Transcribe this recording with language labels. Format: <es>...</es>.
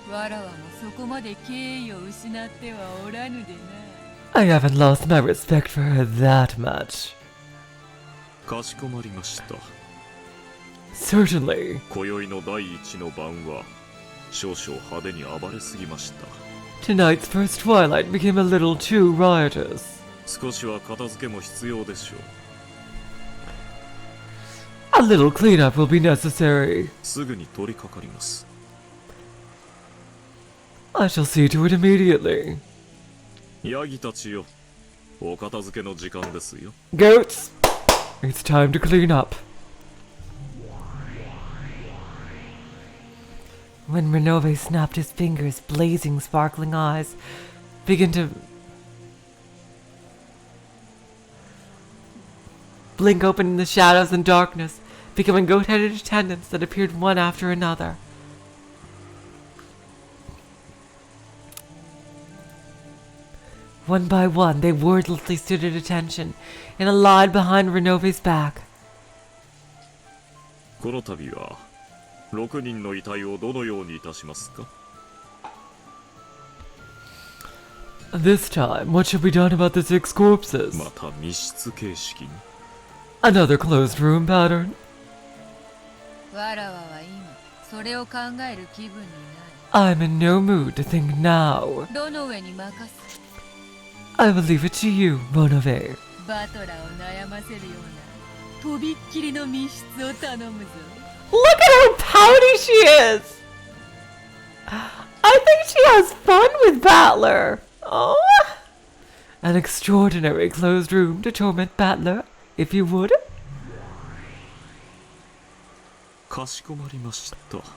<ja>わらわもそこまで敬意を失ってはおらぬでな。</ja> <en>I haven't lost my respect for her that much.</en> <ja>かしこまりました。</ja> <en>Certainly.</en> <ja>今宵の第一の晩は少々派手に暴れすぎました。</ja> <en>Tonight's first twilight became a little too riotous.</en> <ja>少しは片付けも必要でしょう。</ja> <en>A little cleanup will be necessary.</en> <ja>すぐに取り掛かります。</ja> <en>I shall see to it immediately.</en> <ja>ヤギたちよ、お片付けの時間ですよ。</ja> <en>Goats, it's time to clean up. When Renove snapped his fingers, blazing, sparkling eyes began to blink open in the shadows and darkness, becoming goat-headed attendants that appeared one after another. One by one, they wordlessly stood at attention, in a line behind Renove's back.</en> <ja>この度は6人の遺体をどのようにいたしますか？</ja> <en>This time, what shall be done about the 6 corpses?</en> <ja>また密室形式に。</ja> <en>Another closed room pattern?</en> <ja>わらわは今それを考える気分にない。</ja> <en>I'm in no mood to think now.</en> <ja>ロノウェに任せ。</ja> <en>I will leave it to you, Renove.</en> <ja>バトラを悩ませるようなとびっきりの密室を頼むぞ。</ja> <en>Look at how pouty she is! I think she has fun with Battler. Oh. An extraordinary closed room to torment Battler, if you would.</en> <ja>かしこまりました。</ja>